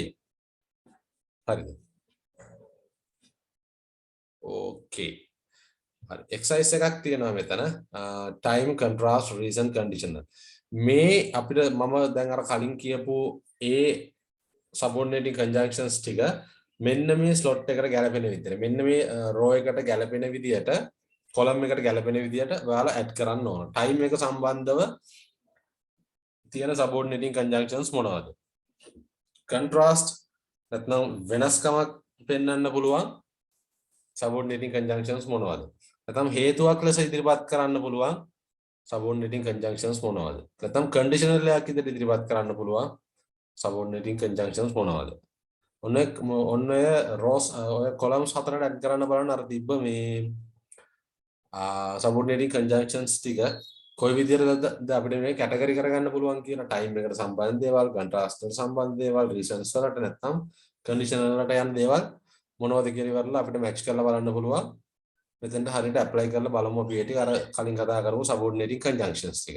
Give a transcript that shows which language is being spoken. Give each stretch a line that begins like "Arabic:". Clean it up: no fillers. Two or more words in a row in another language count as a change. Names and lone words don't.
Sinhala: හරිද? okay. හරි. exercise එකක් තියෙනවා මෙතන
English: time contrast reason conditional.
Sinhala: මේ අපිට මම දැන් අර කලින් කියපු ඒ
English: subordinating conjunctions
Sinhala: ටික මෙන්න මේ slot එකට ගැලපෙන විදිහට මෙන්න මේ row එකට ගැලපෙන විදිහට column එකට ගැලපෙන විදිහට ඔයාලා add කරන්න ඕන. time එක සම්බන්ධව තියෙන
English: subordinating conjunctions
Sinhala: මොනවද? contrast නැත්නම් වෙනස්කමක් පෙන්වන්න පුළුවන්
English: subordinating conjunctions
Sinhala: මොනවද? නැත්නම් හේතුවක් ලෙස ඉදිරිපත් කරන්න පුළුවන්
English: subordinating conjunctions
Sinhala: මොනවද? නැත්නම් conditional එකක් විදිහට ඉදිරිපත් කරන්න පුළුවන්
English: subordinating conjunctions
Sinhala: මොනවද? ඔන්න ඔය rows ඔය columns හතරට add කරන්න බලන්න අර තිබ්බ මේ
English: subordinating conjunctions
Sinhala: ටික කොයි විදිහටද අපිට මේ කැටගරි කරගන්න පුළුවන් කියන ටයිම් එකට සම්බන්ධ දේවල්, contrast වලට සම්බන්ධ දේවල්, reasons වලට නැත්නම් condition වලට යන දේවල් මොනවද කියලා ඉවරලා අපිට match කරලා බලන්න පුළුවන්. මෙතෙන්ට හරියට apply කරලා බලමු අපි ඒ ටික අර කලින් කතා කරමු
English: subordinating conjunctions
Sinhala: ටික.